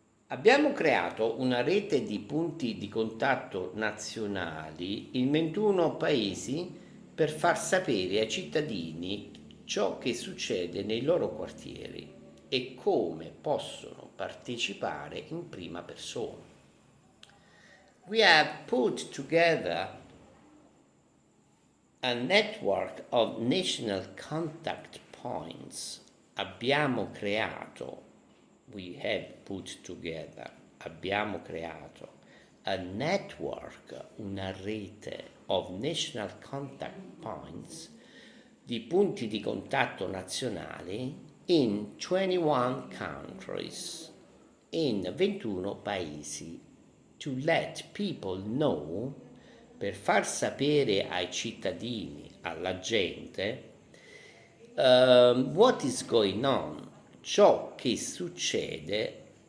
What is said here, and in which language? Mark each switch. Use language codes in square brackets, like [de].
[it] Abbiamo creato una rete di punti di contatto nazionali in 21 paesi per far sapere ai cittadini ciò che succede nei loro quartieri e come possono partecipare in prima persona. [en] We have put together a network of national contact points. [it] Abbiamo creato [en] a network, [it] una rete [en] of national contact points, [it] di punti di contatto nazionali [en] in 21 countries, [it] in 21 paesi, [en] to let people know, [it] per far sapere ai cittadini, alla gente, [en] what is going on, [it] ciò che succede